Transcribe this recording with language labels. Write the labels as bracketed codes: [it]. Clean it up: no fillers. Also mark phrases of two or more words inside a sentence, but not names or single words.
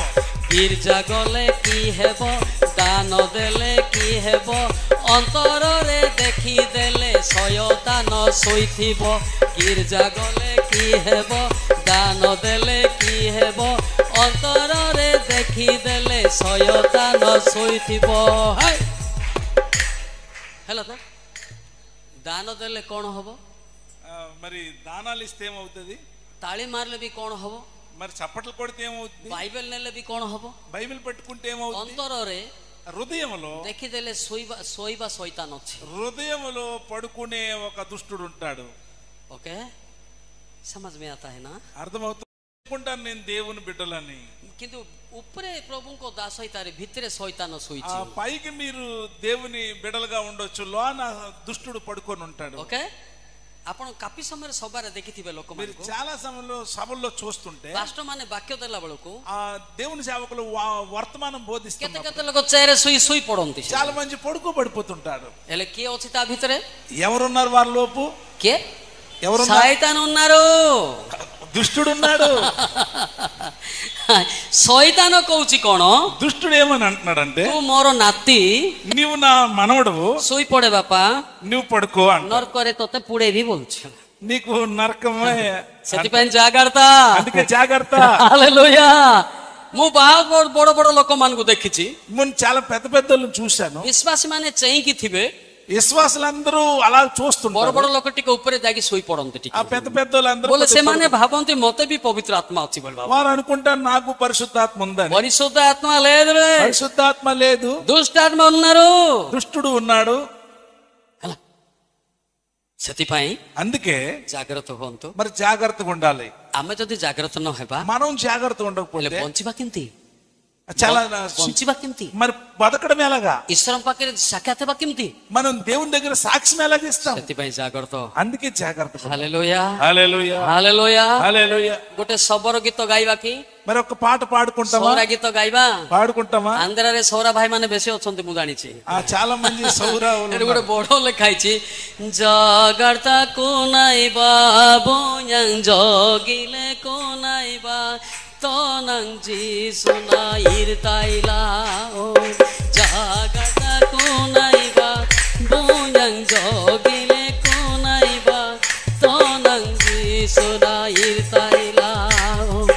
[or] ଗିର୍ଜା ଗଲେ କି ହେବ, ଦାନ ଦେଲେ କି ହେବ, ଅନ୍ତରରେ ଦେଖିଦେଲେ ଶୟତାନ ଶୋଇଥିବ। ଗିର୍ଜା ଗଲେ କି ହେବ, ଦାନ ଦେଲେ କି ହେବ, ଅନ୍ତରରେ ଦେଖିଦେଲେ ଶୟତାନ ଶୋଇଥିବ। ହେଲା ତ? ଦାନ ଦେଲେ କଣ ହବ? [te] మరి దానాలు ఇస్తే ఏమవుతుంది? [or] ତାଳି ମାରିଲେ ବି କଣ ହବ? [te] మరి చప్పట్లు కొడితే ఏమవుతుంది? [or] ବାଇବେଲ ନେଲେ ବି କଣ ହବ? [te] బైబిల్ పట్టుకుంటే ఏమవుతుంది? [or] ଅନ୍ତରରେ [te] హృదయములో [or] ଦେଖିଦେଲେ ଶୋଇବା ଶୈତାନ ଅଛି। [te] హృదయములో పడుకునే ఒక దుష్టుడు ఉంటాడు। ఓకే, [hi] समझ में आता है ना? [te] అర్థమవుతుంది? అనుకుంటాను నేను దేవుని బిడ్డలని, [or] କିନ୍ତୁ ଉପରେ ପ୍ରଭୁଙ୍କ ଦାସ ହେଇತಾರೆ, ଭିତରେ ଶୈତାନ [te] ఆ [or] ଶୋଇଛି। [te] పైకి మీరు దేవుని బిడ్డలుగా ఉండొచ్చు, లోన దుష్టుడు పడుకొని ఉంటాడు। ఓకే, [or] ଆପଣ କାପି ସମୟରେ ସଭାରେ ଦେଖିଥିବେ [te] మీరు [or] ଲୋକମାନଙ୍କୁ, [te] చాలా సమయంలో సభల్లో చూస్తుంటే [or] ପାଷ୍ଟର ମାନେ ବାକ୍ୟ ଦେଲା ବେଳକୁ [te] ఆ దేవుని సేవకులు వర్తమానం [or] କେତେ [te] బోధిస్తున్నారు, [or] କେତେ ଲୋକ ଚେୟାରରେ ଶୋଇ పడନ୍ତି। [te] చాలా మంది పడుకోబడిపోతుంటాడు। [or] ହେଲେ କିଏ ଅଛି ତା ଭିତରେ? [te] ఎవరున్నారు వారి లోపు? [or] କିଏ? [te] ఎవరున్నారు? ଶୈତାନ ఉన్నారు। దుష్టుడు ఉన్నాడు। [or] ଶୈତାନ କହୁଛି କଣ? [te] దుష్టుడు ఏమని అంటున్నాడంటే, [or] ତୁ ମୋର ନାତି, [te] నీవు నా మనవడవు, [or] ଶୋଇ ପଡେ ବାପା, [te] నువ్వు పడుకో అంట। [or] ନରକରେ ତତେ ପୁଡେଇବି ବୋଲୁଛି। [te] నీకు నరకమే, [or] ସେଥିପାଇଁ ଜାଗ୍ରତ। [te] అందుకే జాగ్రత్త। [or] ହାଲେଲୁୟା। ମୁଁ ବହୁତ ବଡ ବଡ ଲୋକମାନଙ୍କୁ ଦେଖିଛି, [te] నేను చాలా పెద్ద పెద్దలను చూశాను, [or] ବିଶ୍ୱାସୀ ମାନେ ଚେଇଁକି ଥିବେ, [te] విశ్వాసులందరూ అలా [or] ବଡ [te] చూస్తుంటారు, [or] ବଡ ଲୋକ ଟିକେ ଉପରେ ଯାଇକି ଶୋଇ ପଡନ୍ତି ଟିକେ, [te] ఆ పెద్ద పెద్దలందరూ [or] ବୋଲେ ସେମାନେ ଭାବନ୍ତି ମତେ ବି ପବିତ୍ର ଆତ୍ମା ଅଛି ବୋଲି ଭାବ। [te] వారు అనుకుంటారు నాకు పరిశుద్ధాత్మ ఉందని। [or] ପରିଶୁଦ୍ଧ ଆତ୍ମା [te] లేదు రే, పరిశుద్ధాత్మ లేదు, ଦୁଷ୍ଟାତ୍ମା ఉన్నారు। దుష్టుడు ఉన్నాడు। [or] ହେଲା, ସେଥିପାଇଁ [te] అందుకే [or] ଜାଗ୍ରତ ହୁଅନ୍ତୁ। [te] మరి జాగ్రత్తగా ఉండాలి। [or] ଆମେ ଯଦି ଜାଗ୍ରତ ନ ହେବା, [te] మనం జాగ్రత్తగా [or] ହେଲେ [te] ఉండకపోతే [or] ବଞ୍ଚିବା କେମିତି? [te] చాలా [or] ବଞ୍ଚିବା କେମିତି? [te] మరి బతకడం ఎలాగా? [or] ଈଶ୍ୱରଙ୍କ ପାଖରେ ସାକ୍ଷାତ ହେବା କେମିତି? [te] మనం దేవుని దగ్గర సాక్ష్యం ఎలా ఇస్తాం? [or] ସେଥିପାଇଁ ଜାଗ୍ରତ। [te] అందుకే జాగ్రత్త। [or] ହାଲେଲୁୟା, [te] హల్లెలూయా, [or] ହାଲେଲୁୟା। [te] హల్లెలూయా। [or] ଗୋଟେ ଶବର ଗୀତ ଗାଇବା କି? [te] మరి ఒక పాట పాడుకుంటామా? [or] ସୌରା ଗୀତ ଗାଇବା। [te] పాడుకుంటామా? [or] ଆନ୍ଧ୍ରାରେ ସୌରା ଭାଇ ମାନେ ବେଶୀ ଅଛନ୍ତି, ମୁଁ ଜାଣିଛି। [te] చాలా మంది సౌరావులు [or] ଏଠି ଗୋଟେ ବଡ ଲେଖା ହେଇଛି, [srb] ଜଗର୍ତ୍ତାକୁ ନାଇବା ବୋୟାଂ ଜଗିଲେ କୋ ନାଇବା ତନଂ ଯିସୁନା ଇରତାଇଲା ଓ ଜଗର୍ତ୍ତାକୁ ନାଇବା ବୋୟାଂ ଜଗିଲେ କୋ ନାଇବା ତନଂ ଯିସୁନା ଇରତାଇଲା ଓ